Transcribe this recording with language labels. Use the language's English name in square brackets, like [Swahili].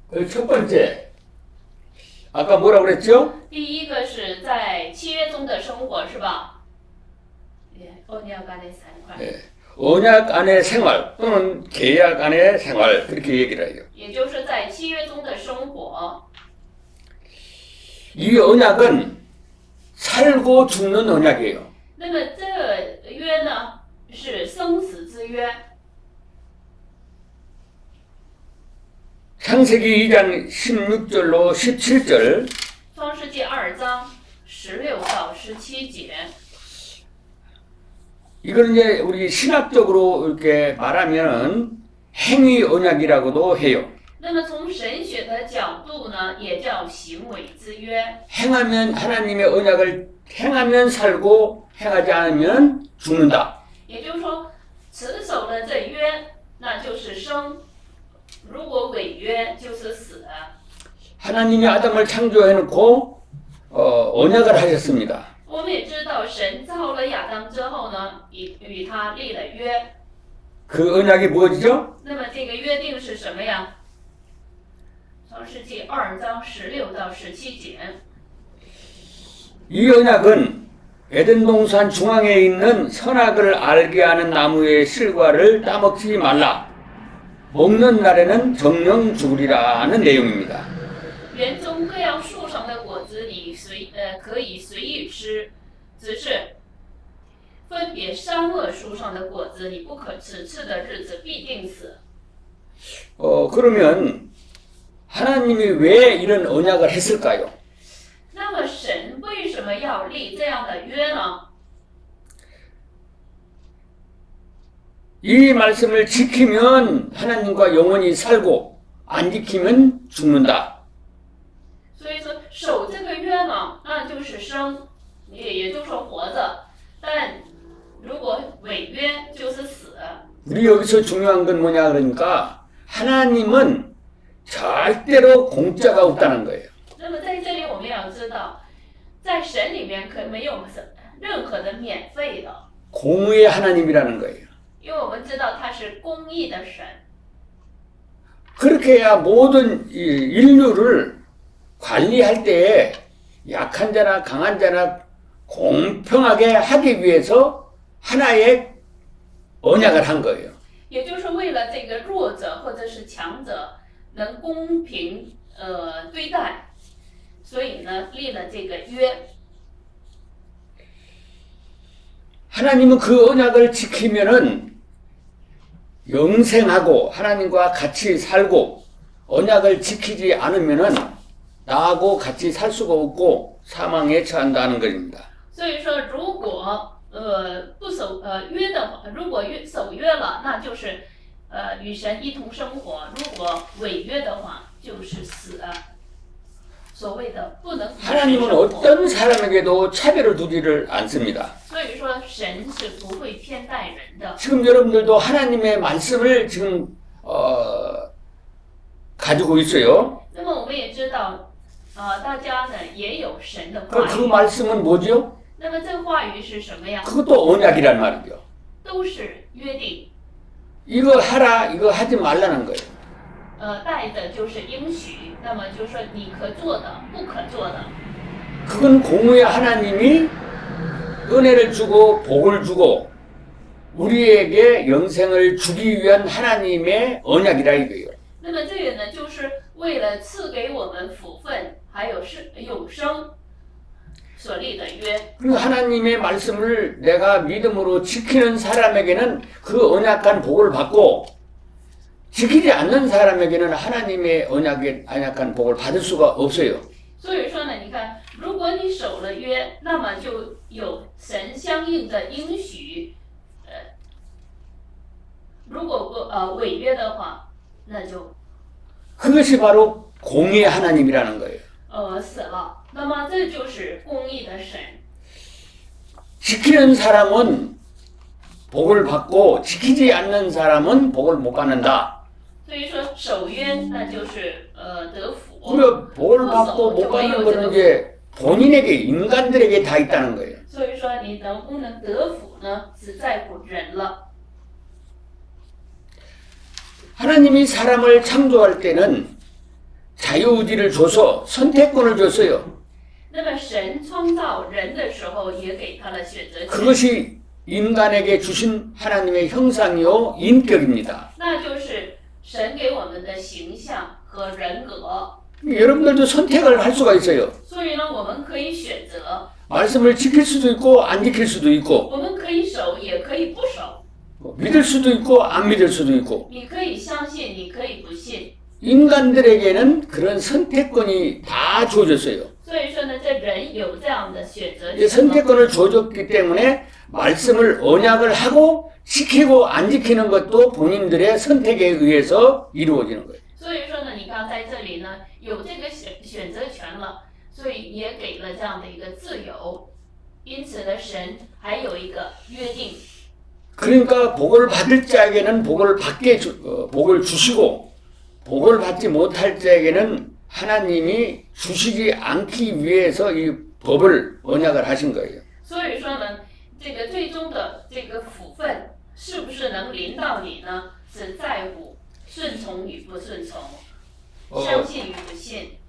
[Korean] 첫 번째, 아까 뭐라고 그랬죠? [Chinese] 第一个是在契约中的生活，是吧？ [Korean] 언약 안의 생활. 예, 언약 안의 생활 또는 계약 안의 생활 그렇게 얘기를 해요. [Chinese] 也就是在契约中的生活。 [Korean] 이 언약은 살고 죽는 언약이에요. [Chinese] 那么这约呢，是生死之约。 [Korean] 창세기 2장 16절로 17절 [Chinese] 创世纪2章16到17节。 [Korean] 이걸 이제 우리 신학적으로 이렇게 말하면은 행위 언약이라고도 해요. [Chinese] 那么从神学的角度呢，也叫行为之约。 [Korean] 행하면 하나님의 언약을 행하면 살고 행하지 않으면 죽는다. [Chinese] 也就是说，持守了这约，那就是生；如果违约，就是死。 [Korean] 하나님이 아담을 창조해놓고 언약을 하셨습니다. [Chinese] 我们也知道，神造了亚当之后呢，与他立了约。 [Korean] 그 언약이 무엇이죠? [Chinese] 那么这个约定是什么呀？创世纪2章16到17节。 [Korean] 이 언약은 에덴 동산 중앙에 있는 선악을 알게 하는 나무의 실과를 따먹지 말라. 먹는 날에는 정령 죽으리라는 내용입니다. [Chinese] 园中各样树上的果子你可以随意吃，只是分别善恶树上的果子你不可吃，吃的日子必定死。 [Korean] 그러면 하나님이 왜 이런 언약을 했을까요? [Chinese] 那么神为什么要立这样的约呢？ [Korean] 이 말씀을 지키면 하나님과 영원히 살고 안 지키면 죽는다. [Chinese] 所以说守这个约呢，那就是生，也就是说活着；但如果违约， [Korean] 우리 여기서 중요한 건 뭐냐 그러니까 하나님은 절대로 공짜가 없다는 거예요. [Chinese] 那么在这里我们要知道，在神里面可没有任何的免费的， [Korean] 공의의 하나님이라는 거예요. [Chinese] 因为我们知道他是公义的神。 [Korean] 그렇게 해야 모든 인류를 관리할 때에 약한 자나 강한 자나 공평하게 하기 위해서 하나의 언약을 한 거예요. [Chinese] 也就是为了这个弱者或者是强者能公平对待，所以呢立了这个约。 [Korean] 하나님은 그 언약을 지키면은 영생하고 하나님과 같이 살고 언약을 지키지 않으면은 나하고 같이 살 수가 없고 사망에 처한다는 것입니다. [Chinese] 所以说，如果不守约的话，如果守约了，那就是与神一同生活；如果违约的话，就是死。所谓的不能与神 [Korean] 하나님은 [Chinese] 生活。 [Korean] 어떤 사람에게도 차별을 두지를 않습니다. [Chinese] 所以说，神是不会偏待人的。 [Korean] 지금 여러분들도 하나님의 말씀을 지금 가지고 있어요. [Chinese] 那么我们也知道，大家呢也有神的 [Korean] 그 [Chinese] 话语。 [Korean] 말씀은 뭐죠? [Chinese] 那么这话语是什么呀？ [Korean] 그것도 언약이란 말이죠. [Chinese] 都是约定， [Korean] 이거 하라, 이거 하지 말라는 거예요. [Chinese] 带的就是应许。那么就是说，你可做的，不可做的。 [Korean] 그건 공의의 하나님이 은혜를 주고 복을 주고 우리에게 영생을 주기 위한 하나님의 언약이라 이거예요. [Chinese] 那么这个呢，就是为了赐给我们福分，还有是永生所立的约。 [Korean] 그리고 하나님의 말씀을 내가 믿음으로 지키는 사람에게는 그 언약한 복을 받고 지키지 않는 사람에게는 하나님의 언약한 복을 받을 수가 없어요. [Chinese] 所以说呢，你看，如果你守了约，那么就有神相应的应许。如果不违约的话，那就 [Korean] 그것이 바로 공의의 하나님이라는 거예요. [Chinese] 死了。那么这就是公义的神。 [Korean] 지키는 사람은 복을 받고 지키지 않는 사람은 복을 못 받는다. [Chinese] 所以说守约那就是得福。 [Korean] 그리고 복을 받고 못 받는 거는 이제 본인에게 인간들에게 다 있다는 거예요. [Chinese] 所以说你能不能得福呢，只在乎人了。 [Korean] 하나님이 사람을 창조할 때는 자유의지를 줘서 선택권을 줬어요. [Chinese] 那么神创造人的时候，也给他了选择权。 [Korean] 그것이 인간에게 주신 하나님의 형상이요 인격입니다. [Chinese] 那就是神给我们的形象和人格。 [Korean] 여러분들도 선택을 할 수가 있어요. [Chinese] 所以呢，我们可以选择， [Korean] 말씀을 지킬 수도 있고 안 지킬 수도 있고 [Chinese] 我们可以守，也可以不守。 [Korean] 믿을 수도 있고 안 믿을 수도 있고 [Chinese] 你可以相信，你可以不信。 [Korean] 인간들에게는 그런 선택권이 다 주어졌어요. [Chinese] 所以说呢，这人有这样的选择 [Korean] 이 [Chinese] 权。 [Korean] 선택권을 주어졌기 때문에 말씀을 언약을 하고 지키고 안 지키는 것도 본인들의 선택에 의해서 이루어지는 거예요. [Chinese] 所以说呢，你看在这里呢，有这个选择权了，所以也给了这样的一个自由。因此呢，神还有一个约定。 [Korean] 그러니까 복을 받을 자에게는 복을 주시고 복을 받지 못할 자에게는 하나님이 주시지 않기 위해서 이 법을 언약을 하신 거예요. [Chinese] 所以说呢，这个最终的这个福分是不是能临到你呢？是在乎顺从与不顺从，相信与不信。